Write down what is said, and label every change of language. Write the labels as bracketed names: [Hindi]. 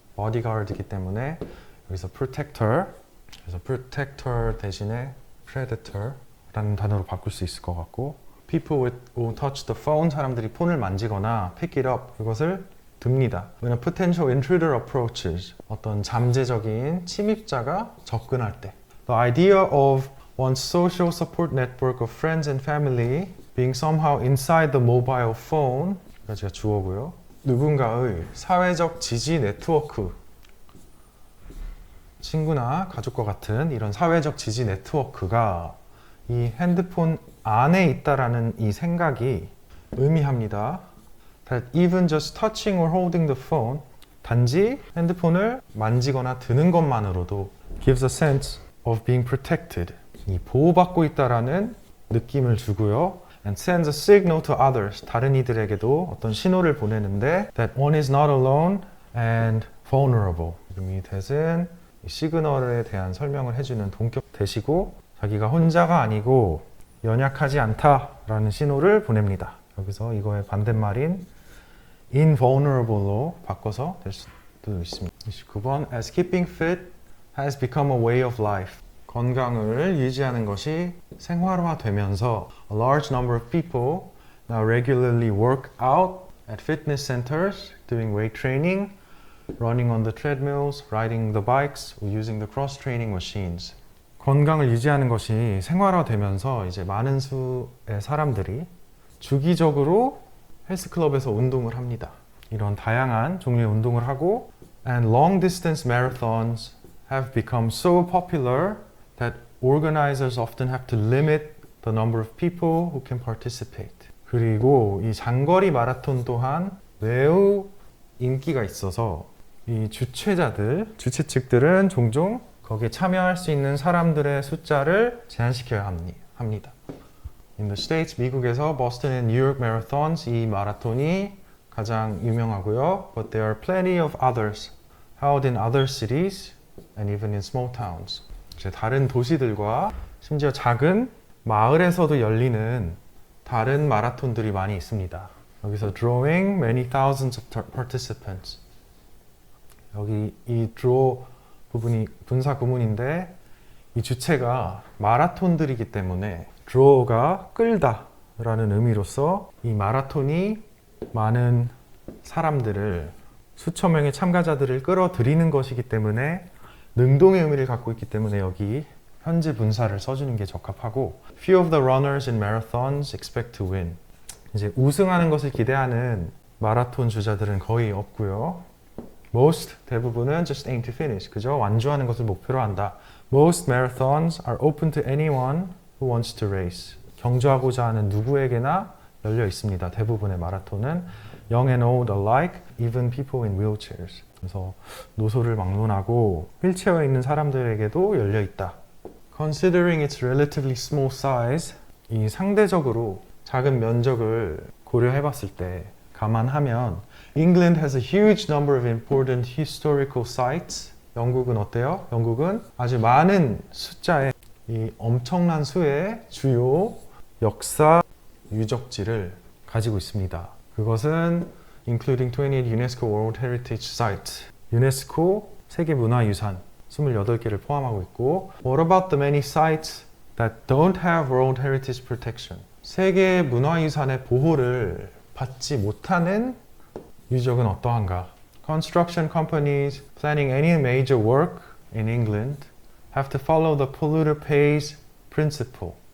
[Korean] bodyguard이기 때문에 여기서 protector, 그래서 protector 대신에 predator라는 단어로 바꿀 수 있을 것 같고 [English] people who touch the phone, [Korean] 사람들이 폰을 만지거나 [English] pick it up, [Korean] 그것을 듭니다. [English] When a potential intruder approaches, [Korean] 어떤 잠재적인 침입자가 접근할 때. [English] The idea of one's social support network of friends and family being somehow inside the mobile phone, [Korean] 여기가 주어고요. 누군가의 사회적 지지 네트워크, 친구나 가족과 같은 이런 사회적 지지 네트워크가 이 핸드폰 안에 있다라는 이 생각이 의미합니다. [English] That even just touching or holding the phone, [Korean] 단지 핸드폰을 만지거나 드는 것만으로도 [English] gives a sense of being protected, [Korean] 이 보호받고 있다라는 느낌을 주고요. [English] And sends a signal to others, [Korean] 다른 이들에게도 어떤 신호를 보내는데 [English] that one is not alone and vulnerable. [Korean] 이름이 대신 시그널에 대한 설명을 해주는 동격 대시고 자기가 혼자가 아니고 연약하지 않다라는 신호를 보냅니다. 여기서 이거의 반대말인 invulnerable로 바꿔서 될 수도 있습니다. [English] 29번 As keeping fit has become a way of life, [Korean] 건강을 유지하는 것이 생활화되면서 [English] a large number of people now regularly work out at fitness centers, doing weight training, running on the treadmills, riding the bikes, or using the cross-training machines. [Korean] 건강을 유지하는 것이 생활화되면서 이제 많은 수의 사람들이 주기적으로 헬스클럽에서 운동을 합니다. 이런 다양한 종류의 운동을 하고 [English] and long distance marathons have become so popular that organizers often have to limit the number of people who can participate. [Korean] 그리고 이 장거리 마라톤 또한 매우 인기가 있어서 이 주최 측들은 종종 거기에 참여할 수 있는 사람들의 숫자를 제한시켜야 합니다. [English] In the States, [Korean] 미국에서 버스턴 앤 뉴욕 marathons, 이 마라톤이 가장 유명하고요. [English] But there are plenty of others held in other cities and even in small towns. [Korean] 이제 다른 도시들과 심지어 작은 마을에서도 열리는 다른 마라톤들이 많이 있습니다. [English] 여기서 drawing many thousands of participants. [Korean] 여기 이 draw 부분이 분사 구문인데 이 주체가 마라톤들이기 때문에 draw가 끌다 라는 의미로서 이 마라톤이 많은 사람들을 수천 명의 참가자들을 끌어들이는 것이기 때문에 능동의 의미를 갖고 있기 때문에 여기 현재 분사를 써주는 게 적합하고 [English] Few of the runners in marathons expect to win. [Korean] 이제 우승하는 것을 기대하는 마라톤 주자들은 거의 없고요. [English] Most [Korean] 대부분은 [English] just aim to finish. [Korean] 그죠? 완주하는 것을 목표로 한다. [English] Most marathons are open to anyone who wants to race. [Korean] 경주하고자 하는 누구에게나 열려 있습니다. 대부분의 마라톤은 [English] young and old alike, even people in wheelchairs. [Korean] 그래서 노소를 막론하고 휠체어에 있는 사람들에게도 열려 있다. [English] Considering its relatively small size, [Korean] 이 상대적으로 작은 면적을 고려해 봤을 때 감안하면 [English] England has a huge number of important historical sites. [Korean] 영국은 어때요? 영국은 아주 많은 숫자의 이 엄청난 수의 주요 역사 유적지를 가지고 있습니다. 그것은 [English] including 28 UNESCO World Heritage Sites. [Korean] 유네스코 세계문화유산 28개를 포함하고 있고 [English] What about the many sites that don't have World Heritage Protection? [Korean] 세계 문화유산의 보호를 받지 못하는 유적은 어떠한가? [English] Construction companies planning any major work in England have to follow the polluter pays principle.